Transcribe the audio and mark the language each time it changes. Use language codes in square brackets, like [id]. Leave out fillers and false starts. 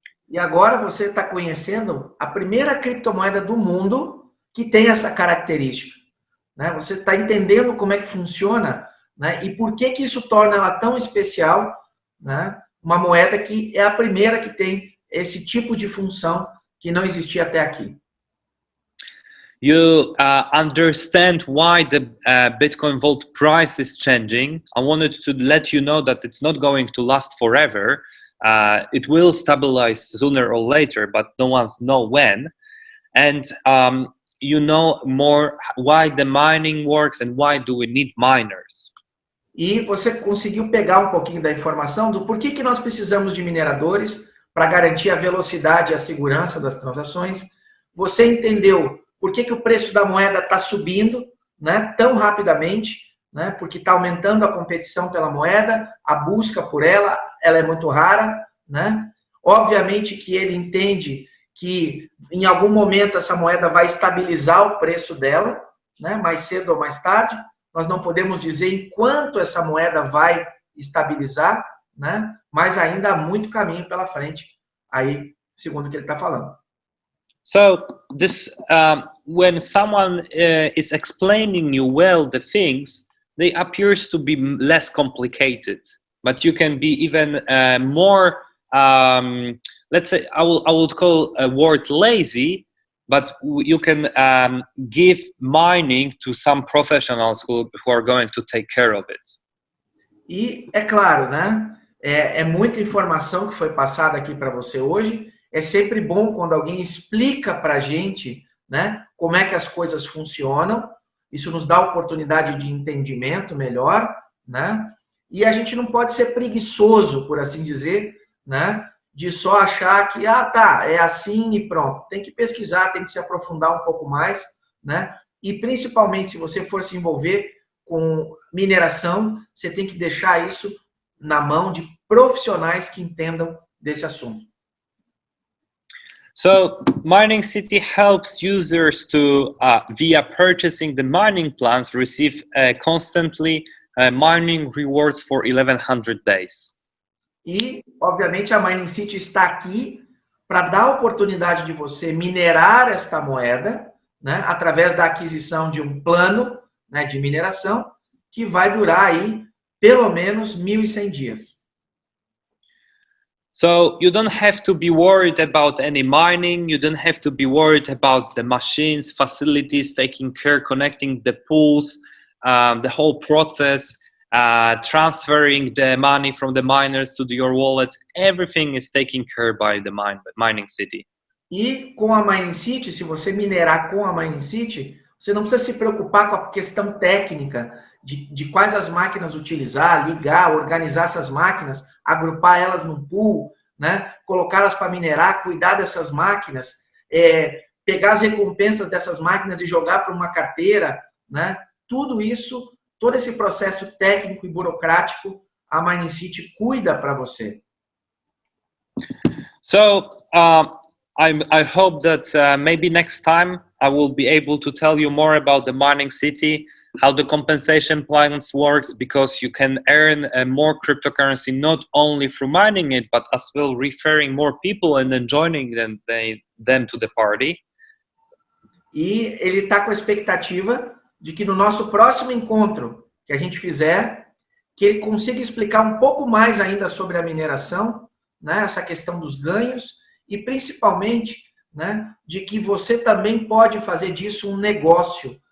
[pt] E agora você está conhecendo a primeira criptomoeda do mundo que tem essa característica, né? Você está entendendo como é que funciona, né? E por que isso torna ela tão especial, né? Uma moeda que é a primeira que tem esse tipo de função que não existia até aqui. [en] you understand why the Bitcoin Vault price is changing. I wanted to let you know that it's not going to last forever. It will stabilize sooner or later, but no one knows when. And you know more why the mining works and why do we need miners. [pt] E você conseguiu pegar um pouquinho da informação do porquê que nós precisamos de mineradores para garantir a velocidade e a segurança das transações. Você entendeu por que o preço da moeda está subindo, né, tão rapidamente, né, porque está aumentando a competição pela moeda, a busca por ela é muito rara, né? Obviamente que ele entende que em algum momento essa moeda vai estabilizar o preço dela, né, mais cedo ou mais tarde. Nós não podemos dizer em quanto essa moeda vai estabilizar, né? Mas ainda há muito caminho pela frente, aí, segundo o que ele está falando. [en] So this, when someone is explaining you well the things, they appears to be less complicated, but you can be even more. Let's say I would call a word lazy, but you can give mining to some professionals who are going to take care of it. [pt] E é claro, né? É muita informação que foi passada aqui para você hoje. É sempre bom quando alguém explica para a gente, né, como é que as coisas funcionam. Isso nos dá a oportunidade de entendimento melhor, né? E a gente não pode ser preguiçoso, por assim dizer, né? De só achar que, tá, é assim e pronto. Tem que pesquisar, tem que se aprofundar um pouco mais, né? E principalmente se você for se envolver com mineração, você tem que deixar isso na mão de profissionais que entendam desse assunto. [en] So Mining City helps users to, via purchasing the mining plans, receive constantly mining rewards for 1100 days. [pt] E, obviamente, a Mining City está aqui para dar a oportunidade de você minerar esta moeda, né, através da aquisição de um plano, né, de mineração, que vai durar aí pelo menos 1.100 dias. [en] So you don't have to be worried about any mining, you don't have to be worried about the machines, facilities, taking care, connecting the pools, the whole process, transferring the money from the miners to your wallet. Everything is taken care by the Mining City. [pt] E com a Mining City, se você minerar com a Mining City, você não precisa se preocupar com a questão técnica de quais as máquinas utilizar, ligar, organizar essas máquinas, agrupar elas num pool, né? Colocá-las para minerar, cuidar dessas máquinas, pegar as recompensas dessas máquinas e jogar para uma carteira, né? Tudo isso, todo esse processo técnico e burocrático, a Mining City cuida para você. [en] So, I hope that maybe next time I will be able to tell you more about the Mining City, how the compensation plans works, because you can earn more cryptocurrency not only through mining it, but as well referring more people and then joining them to the party. [pt] E ele está com a expectativa de que no nosso próximo encontro que a gente fizer, que ele consiga explicar um pouco mais ainda sobre a mineração, né, essa questão dos ganhos e principalmente, né, de que você também pode fazer disso um negócio.